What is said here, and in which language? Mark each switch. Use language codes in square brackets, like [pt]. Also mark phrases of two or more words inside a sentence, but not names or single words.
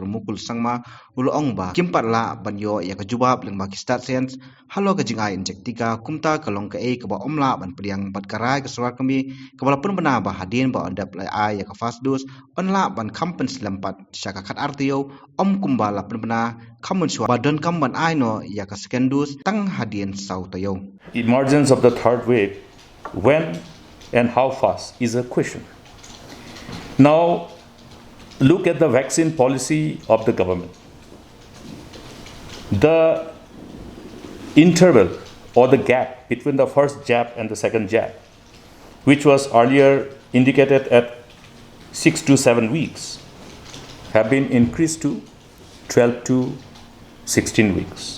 [kha] Mukul sangma ulo ong ba kimpat la ban yo ya ka jubab leng ba ki stat sense halo ka jingai injek tika kumta kalong ka e ka ba omla ban priang bat karai ke sorkar kmie kabala pun bena ba hadien ba ondap lai ai ya ka [en] fast dose [kha] onla ban kampen selampat syaka khat artio om kumbala pun bena kamun shwa ba don kam ban ai no ya ka [en] second dose [kha] tang hadien sau tayo. [en] Emergence of the third wave, when and how fast is a question. Now, look at the vaccine policy of the government. The interval or the gap between the first jab and the second jab, which was earlier indicated at 6 to 7 weeks, have been increased to 12 to 16 weeks.